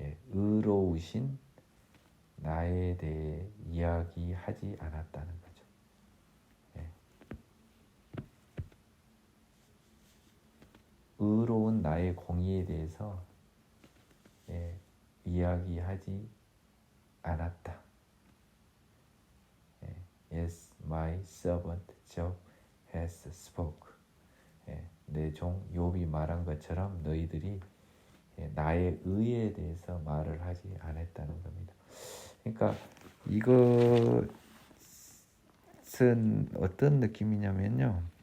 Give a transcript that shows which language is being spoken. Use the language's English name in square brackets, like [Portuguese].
[Korean] 의로우신 나에 대해 이야기하지 않았다는 거죠. 의로운 나의 공의에 대해서 이야기하지 않았다. [English] As my servant Job has spoke. [Korean] 내 종 욥이 말한 것처럼 너희들이 나의 의에 대해서 말을 하지 않았다는 겁니다. 그러니까 이것은 어떤 느낌이냐면요.